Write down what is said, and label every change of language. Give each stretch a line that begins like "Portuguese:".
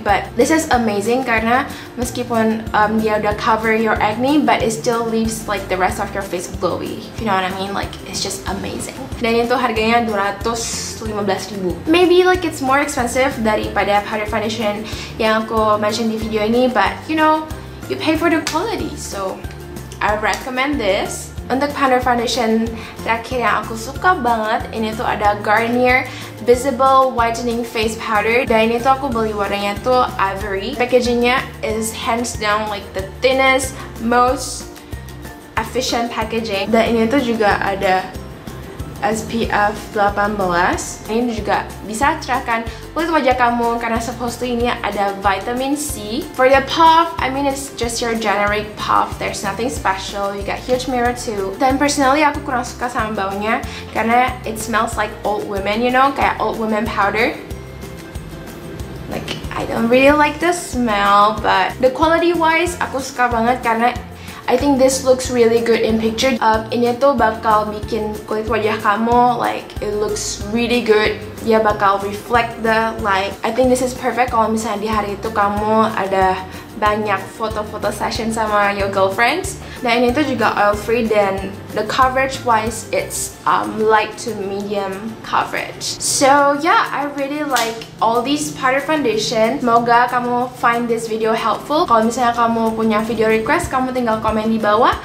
English: But this is amazing
Indonesian: karena meskipun dia udah
English: cover your acne, but it still leaves like the rest of your face glowy. If you know what I mean? Like it's just amazing.
Indonesian: Dan itu harganya
English: 215.000. Maybe like it's more expensive
Indonesian: daripada powder foundation yang aku mention di video ini,
English: but you know, you pay for the quality, so I recommend this.
Indonesian: Untuk powder foundation terakhir yang aku suka banget, ini tuh ada Garnier Visible Whitening Face Powder, dan ini tuh aku beli warnanya tuh Ivory.
English: Packagingnya is hands down like the thinnest, most efficient packaging,
Indonesian: dan ini tuh juga ada SPF 18. Ini juga bisa cerahkan kulit wajah kamu karena supposedly ini ada vitamin C.
English: For the puff, I mean it's just your generic puff. There's nothing special. You got huge mirror too.
Indonesian: Dan personally aku kurang suka sama baunya karena
English: it smells like old women, you know, kayak old women powder. Like I don't really like the smell, but the quality wise
Indonesian: aku suka banget karena
English: I think this looks really good in picture.
Indonesian: Ini tuh bakal bikin kulit wajah kamu
English: like it looks really good.
Indonesian: Dia bakal
English: reflect the light. I think this is perfect
Indonesian: kalau misalnya di hari itu kamu ada banyak foto-foto session sama
English: your girlfriends.
Indonesian: Dan ini tuh juga oil free, dan
English: the coverage wise it's light to medium coverage. So yeah, I really like all these powder foundation.
Indonesian: Semoga kamu
English: find this video helpful.
Indonesian: Kalau misalnya kamu punya video request, kamu tinggal komen di bawah.